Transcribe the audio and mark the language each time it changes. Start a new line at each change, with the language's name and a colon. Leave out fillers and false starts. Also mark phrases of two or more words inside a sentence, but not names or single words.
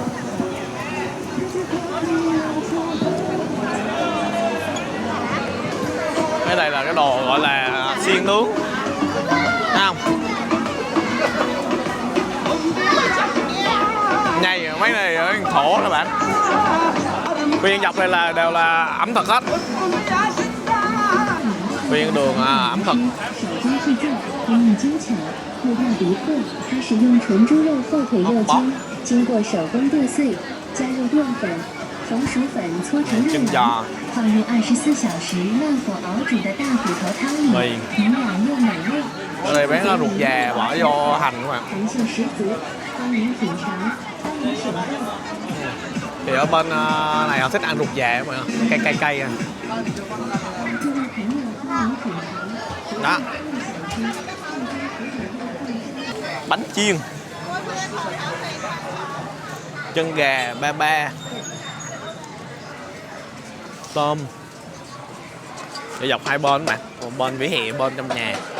Vietnamese: Cái đây là cái đồ gọi là xiên nướng, thấy không? Nhây mấy này ở thổ các bạn. Nguyên dọc đây là đều là ẩm thực hết. Nguyên đường ẩm thực.
Chinese: 工艺精巧，又大独特。它使用纯猪肉后腿肉筋，经过手工剁碎，加入淀粉、红薯粉搓成肉丸，放入24小时慢火熬煮的大骨头汤里，营养又美味。
Vietnamese: Ở đây bán ruột già bỏ vô hành các bạn.
Chinese: 弹性十足，欢迎品尝，欢迎选购。
Vietnamese: Thì ở bên này họ thích ăn ruột già các bạn, cay cay à.
Chinese: 各位朋友，欢迎品尝。
Vietnamese: Đó. Bánh chiên, chân gà ba ba, tôm. Để dọc hai bên các bạn, một bên vỉa hè, bên trong nhà.